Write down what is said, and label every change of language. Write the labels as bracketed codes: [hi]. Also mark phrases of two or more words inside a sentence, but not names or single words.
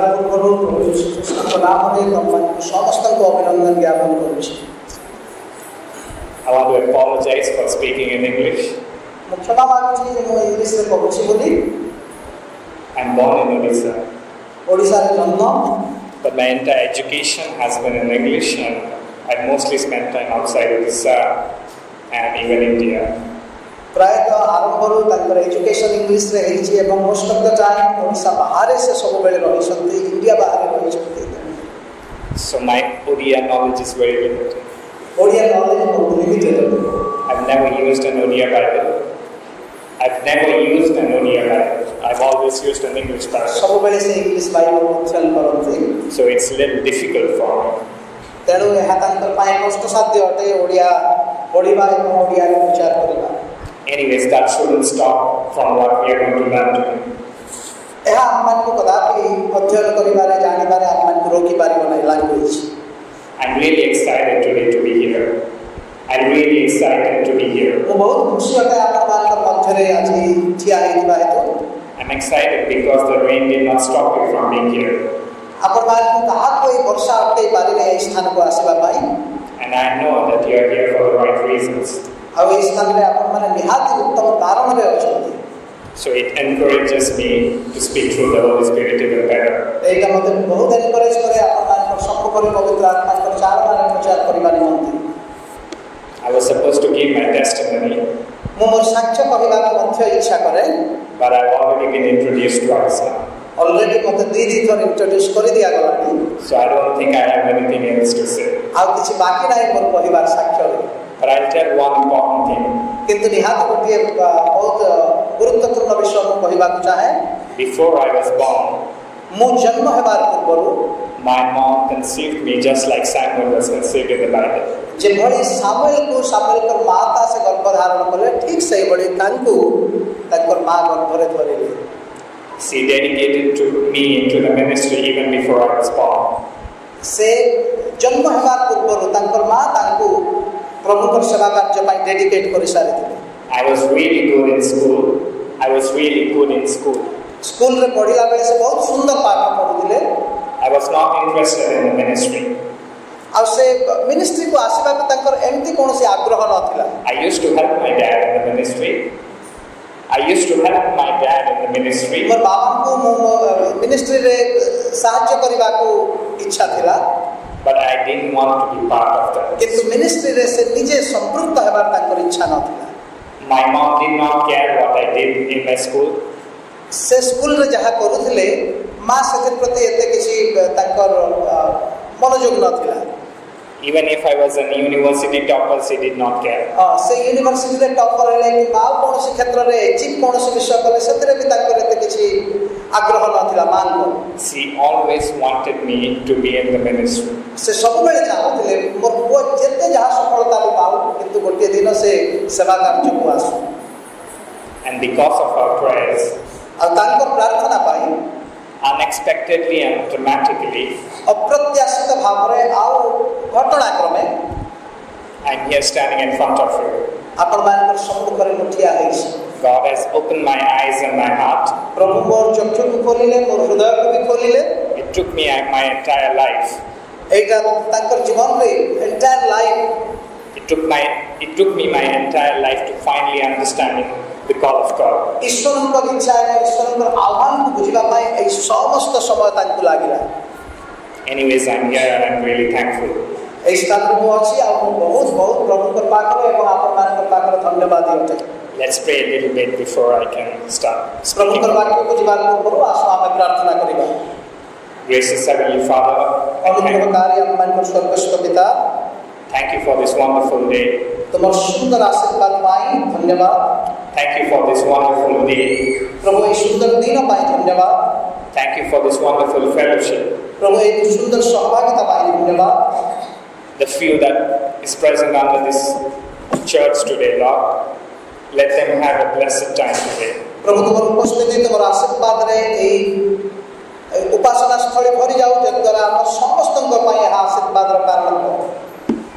[en] apologize for speaking in English. I'm born in Odisha, but my entire education has been in English, and I've mostly spent time outside Odisha and even India. [or] प्रायतः आरंभରୁ ତାଙ୍କର ଏଜୁକେଶନ ଇଂଲିଶରେ ହେଇଛି ଏବଂ [en] most of the time [or] ଓଡ଼ିଶା ବାହାରେ ସେ ସବୁବେଳେ ରହିଛନ୍ତି, ଇଣ୍ଡିଆ ବାହାରେ ରହିଛନ୍ତି. [en] So my Odia knowledge is very limited. [or] ଓଡ଼ିଆ knowledge ବହୁତ limited. [en] I've never used an Odia Bible. I've always used an English Bible. [or] ସବୁବେଳେ ସେ [en] English Bible [or] ଉଚ୍ଚାରଣ କରନ୍ତି. [en] So it's a little difficult for me. [or] ତେଣୁ ଏହା ତାଙ୍କ ପାଇଁ କଷ୍ଟସାଧ୍ୟ ଅଟେ ଓଡ଼ିଆ ପଢ଼ିବା ଏବଂ ଓଡ଼ିଆରେ ଉଚ୍ଚାରଣ କରିବା. [en] Anyways, that shouldn't stop from what we are going to learn today. [or] ଏହା ଆମମାନଙ୍କୁ କଦାପି ଅଧ୍ୟୟନ କରିବାରେ ଜାଣିବାରେ ଆମମାନଙ୍କୁ ରୋକି ପାରିବ ନାହିଁ ଲାଙ୍ଗୁଏଜ. [en] I'm really excited today to be here. [or] ମୁଁ ବହୁତ ଖୁସି ଅଟେ ଆପଣମାନଙ୍କ ମଧ୍ୟରେ ଆଜି ଠିଆ ହେଇଥିବା ହେତୁ. [en] I'm excited because the rain did not stop me from being here. [or] ଆପଣମାନଙ୍କୁ କାହାକୁ ଏହି ବର୍ଷା ଅଟକାଇ ପାରିଲେ ଏହି ସ୍ଥାନକୁ ଆସିବା ପାଇଁ. [en] And I know that you are here for the right reasons. [or] ଆଉ ଏହି ସ୍ଥାନରେ ଆପଣମାନେ ନିହାତି ଉତ୍ତମ କାରଣରେ ଅଛନ୍ତି. [en] So it encourages me to speak through the Holy Spirit even better. [or] ଏଇଟା ମୋତେ ବହୁତ ଏନକରେଜ କରେ ଆପଣମାନଙ୍କ ସମ୍ମୁଖରେ ପବିତ୍ର ଆତ୍ମାଙ୍କର ଚାଳନାରେ ପ୍ରଚାର କରିବା ନିମନ୍ତେ. [en] I was supposed to give my testimony. [or] ମୁଁ ମୋର ସାକ୍ଷ୍ୟ କହିବାକୁ ମଧ୍ୟ ଇଚ୍ଛା କରେ. [en] But I've already been introduced twice now. [or] Already ମୋତେ ଦୁଇ ଥର ଇଣ୍ଟ୍ରୋଡ୍ୟୁସ କରିଦିଆଗଲାଣି. [en] So I don't think I have anything else to say. [or] ଆଉ କିଛି ବାକି ନାହିଁ ମୋର କହିବାର ସାକ୍ଷ୍ୟରେ. [en] But I'll tell one important thing. [or] କିନ୍ତୁ ନିହାତି ଗୋଟିଏ ବହୁତ ଗୁରୁତ୍ୱପୂର୍ଣ୍ଣ ବିଷୟ ମୁଁ କହିବାକୁ ଚାହେଁ. [en] Before I was born, [or] ମୁଁ ଜନ୍ମ ହେବାର ପୂର୍ବରୁ [en] my mom conceived me just like Samuel was conceived in the Bible. [or] ଯେଭଳି ସାମୁଏଲଙ୍କର ମାତା ସେ ଗର୍ଭଧାରଣ କଲେ ଠିକ୍ ସେହିଭଳି ତାଙ୍କୁ ତାଙ୍କର ମା ଗର୍ଭରେ ଧରିଲେ. [en] She dedicated to me into the ministry even before I was born. [or] ସେ ଜନ୍ମ ହେବାର ପୂର୍ବରୁ ତାଙ୍କର ମା ତାଙ୍କୁ ପ୍ରଭୁଙ୍କର ସେବା କାର୍ଯ୍ୟ ପାଇଁ ଡେଡିକେଟ୍ କରିସାରିଥିଲେ. [en] I was really good in school. [or] ସ୍କୁଲରେ ପଢ଼ିଲା ବେଳେ ସେ ବହୁତ ସୁନ୍ଦର ପାଠ ପଢ଼ୁଥିଲେ. [en] I was not interested in the ministry. [or] ଆଉ ସେ ମିନିଷ୍ଟ୍ରିକୁ ଆସିବାକୁ ତାଙ୍କର ଏମିତି କୌଣସି ଆଗ୍ରହ ନଥିଲା. [en] I used to help my dad in the ministry. [or] ମୋର ବାବାଙ୍କୁ ମୁଁ ମିନିଷ୍ଟ୍ରିରେ ସାହାଯ୍ୟ କରିବାକୁ ଇଚ୍ଛା ଥିଲା. [en] But I didn't want to be part of that. [or] କିନ୍ତୁ ମିନିଷ୍ଟ୍ରିରେ ସେ ନିଜେ ସମ୍ପୃକ୍ତ ହେବାର ତାଙ୍କର ଇଚ୍ଛା ନଥିଲା. [en] My mom did not care what I did in my school. [or] ସେ ସ୍କୁଲରେ ଯାହା କରୁଥିଲେ ମା ସେଥିପ୍ରତି ଏତେ କିଛି ତାଙ୍କର ମନୋଯୋଗ ନଥିଲା. [en] Even if I was an university topper, she did not care. [or] ସେ ୟୁନିଭର୍ସିଟିରେ ଟପର ହେଲେ କିମ୍ବା ଆଉ କୌଣସି କ୍ଷେତ୍ରରେ ଏଚିଭ୍ କୌଣସି ବିଷୟ କଲେ ସେଥିରେ ବି ତାଙ୍କର ଏତେ କିଛି ଆଗ୍ରହ ନଥିଲା ମାଙ୍କର. [en] She always wanted me to be in the ministry. [or] ସେ ସବୁବେଳେ ଚାହୁଁଥିଲେ ମୋର ପୁଅ ଯେତେ ଯାହା ସଫଳତା ବି ପାଉ କିନ୍ତୁ ଗୋଟିଏ ଦିନ ସେ ସେବା କାର୍ଯ୍ୟକୁ ଆସୁ. [en] And because of our prayers, [or] ଆଉ ତାଙ୍କର ପ୍ରାର୍ଥନା ପାଇଁ [en] unexpectedly and dramatically, [or] ଅପ୍ରତ୍ୟାଶିତ ଭାବରେ ଆଉ ଘଟଣାକ୍ରମେ [en] I'm here standing in front of you. [or] ଆପଣମାନଙ୍କର ସମ୍ମୁଖରେ ମୁଁ ଠିଆ ହେଇଛି. [en] God has opened my eyes and my heart. [or] ପ୍ରଭୁ ମୋର ଚକ୍ଷୁକୁ ଖୋଲିଲେ, ମୋର ହୃଦୟକୁ ବି ଖୋଲିଲେ. [en] It took me my entire life. [or] ଏଇଟା ତାଙ୍କର ଜୀବନରେ [en] entire life. It took me my entire life to finally understanding the call of God. [or] ଈଶ୍ୱରଙ୍କ ଇଚ୍ଛା ଏବଂ ଈଶ୍ୱରଙ୍କ ଆହ୍ୱାନକୁ ବୁଝିବା ପାଇଁ ଏହି ସମସ୍ତ ସମୟ ତାଙ୍କୁ ଲାଗିଲା. [en] Anyways, I'm here and I'm really thankful. [or] ଏହି ସ୍ଥାନରେ ମୁଁ ଅଛି ଆଉ ମୁଁ ବହୁତ ପ୍ରଭୁଙ୍କର ପାଖରେ ଏବଂ ଆପଣମାନଙ୍କ ପାଖରେ ଧନ୍ୟବାଦ ଅଟେ. [en] Let's pray a little bit before I can start. [or] ପ୍ରଭୁଙ୍କର ବାକ୍ୟକୁ ଯିବା ପୂର୍ବରୁ ଆସ ଆମେ ପ୍ରାର୍ଥନା କରିବା. [en] Gracious Heavenly Father, [or] ଅନୁଗ୍ରହକାରୀ ଆମମାନଙ୍କର ସ୍ୱର୍ଗସ୍ଥ ପିତା, [en] thank you for this wonderful day. [or] ତୁମର ସୁନ୍ଦର ଆଶୀର୍ବାଦ ପାଇଁ ଧନ୍ୟବାଦ. [en] Thank you for this wonderful day. [or] ପ୍ରଭୁ ଏହି ସୁନ୍ଦର ଦିନ ପାଇଁ ଧନ୍ୟବାଦ. [en] Thank you for this wonderful fellowship. [or] ପ୍ରଭୁ ଏହି ସୁନ୍ଦର ସହଭାଗିତା ପାଇଁ ଧନ୍ୟବାଦ. [en] The few that is present under this church today, Lord, let them have a blessed time today. [or] ପ୍ରଭୁ ତୁମର ଉପସ୍ଥିତି ତୁମର ଆଶୀର୍ବାଦରେ ଏହି ଉପାସନା ସ୍ଥଳୀ ଭରି ଯାଉ, ଯଦ୍ୱାରା ଆମ ସମସ୍ତଙ୍କ ପାଇଁ ଏହା ଆଶୀର୍ବାଦର କାରଣ ହେବ.